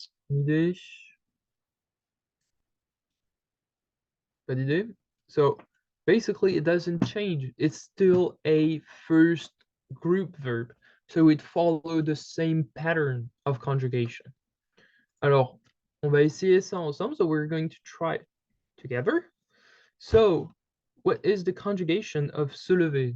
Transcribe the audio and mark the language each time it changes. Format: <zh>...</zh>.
<fr>Une idée? Pas d'idée?</fr> <en>So basically it doesn't change. It's still a first group verb. So it follows the same pattern of conjugation.</en> <fr>Alors, on va essayer ça ensemble.</fr> <en>So we're going to try it together. So, what is the conjugation of se lever?</en>